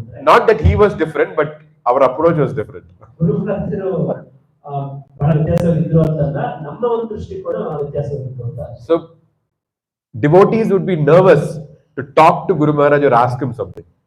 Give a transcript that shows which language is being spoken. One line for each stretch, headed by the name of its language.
English: Not that he was different, but our approach was different.
Kannada: ಗುರು ಮಹಾರಾಜರು ಬಹಳ ವ್ಯತ್ಯಾಸವಿದ್ರು ಅಂತಲ್ಲ, ನಮ್ಮ ಒಂದು ದೃಷ್ಟಿಕೋನ ವ್ಯತ್ಯಾಸವಿತ್ತು ಅಂತ.
English: So devotees would be nervous to talk to Guru Maharaj or ask him something.